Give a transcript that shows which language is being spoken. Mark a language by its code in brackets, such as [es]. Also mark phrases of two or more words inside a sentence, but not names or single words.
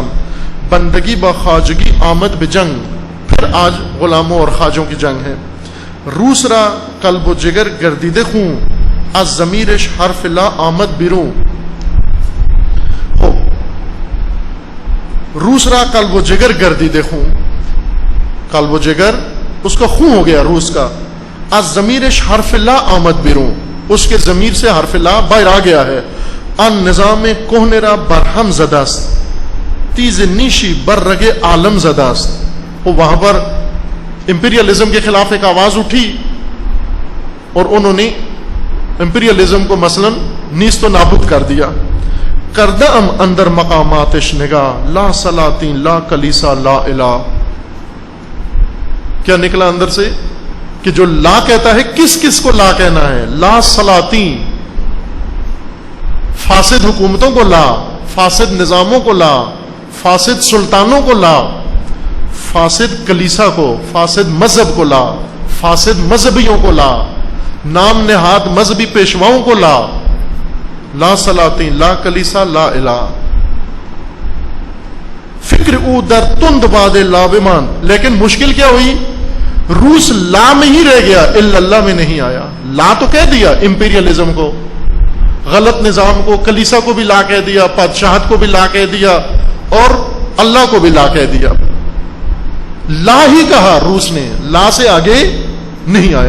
[fa] بندگی با خواجگی آمد بجنگ، [ur] پھر آج غلاموں اور خواجوں کی جنگ ہے. [fa] روس را قلب و جگر گردیدے خون، از ضمیرش حرف لا آمد بیرون. روس را قلب و جگر گردیدے خون، [ur] قلب و جگر اس کا خون ہو گیا روس کا. [fa] از ضمیرش حرف لا آمد بیرون، [ur] اس کے ضمیر سے حرف لا باہر آ گیا ہے. [fa] ان نظام کوہنے را برہم زدست، تیز نیشی بر رگ عالم زدست. [ur] وہاں پر امپیریلزم کے خلاف ایک آواز اٹھی اور انہوں نے امپیریلزم کو مثلا نیست و نابود کر دیا. [fa] کردہ ام اندر مقاماتش نگاہ، لا سلاطین لا کلیسا لا الہ. [ur] کیا نکلا اندر سے کہ جو لا کہتا ہے کس کس کو لا کہنا ہے؟ [fa] لا سلاطین، [ur] فاسد حکومتوں کو لا، فاسد نظاموں کو لا، فاسد سلطانوں کو لا، فاسد کلیسا کو، فاسد مذہب کو لا، فاسد مذہبیوں کو لا. نام نہاد مذہبی پیشواؤں کو [fa] لا سلاطین، لا کلیسا، لا الہ. فکر او در تند باد لا بمان. [ur] لیکن مشکل کیا ہوئی؟ روس لا میں ہی رہ گیا، الا اللہ میں نہیں آیا. لا تو کہہ دیا امپیریلزم کو، غلط نظام کو، کلیسا کو بھی لا کہہ دیا، بادشاہت کو بھی لا کہہ دیا، اور اللہ کو بھی لا کہہ دیا. لا ہی کہا روس نے، لا سے آگے نہیں آیا.